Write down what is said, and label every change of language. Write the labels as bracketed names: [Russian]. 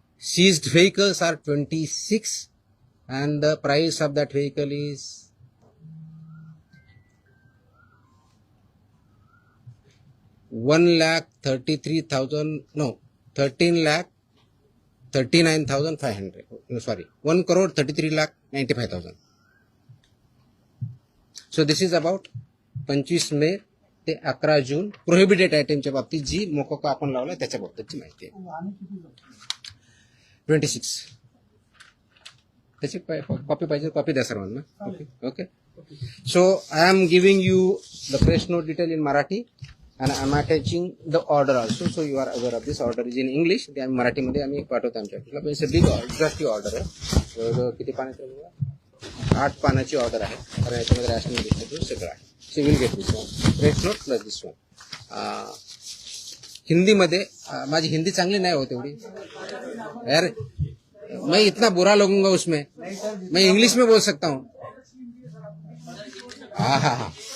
[English] Seized vehicles are 26 and the price of that vehicle is 13,39,500. Sorry, 1,33,95,000. So this is about [Marathi] 25 मे ते 11 जून prohibited आयटमच्या बाबतीत जी मोकोका आपण लावला त्याच्या बाबतीतची माहिती आहे. 26 त्याची कॉपी पाहिजे कॉपी द्या सर्वांना [English] okay so I am giving you the press note detail in Marathi आणि I am attaching the order also so you are aware of this order is in English [Marathi] ते आम्ही मराठीमध्ये आम्ही पाठवतो आमच्या ऑफिसला पण [English] it's a big order order आहे [Marathi] जवळजवळ किती पाण्याचं 8 पानाची ऑर्डर आहे कारण याच्यामध्ये रॅशनल डिस्ट्रीब्यूट सगळं आहे [English] so will get this one [Marathi] press note plus this one हिंदीमध्ये माझी हिंदी चांगली नाही होत एवढी [Hindi] यार मैं इतना बुरा लगूंगा उसमें मैं इंग्लिश में बोल सकता हूँ [Marathi] हाँ हाँ हाँ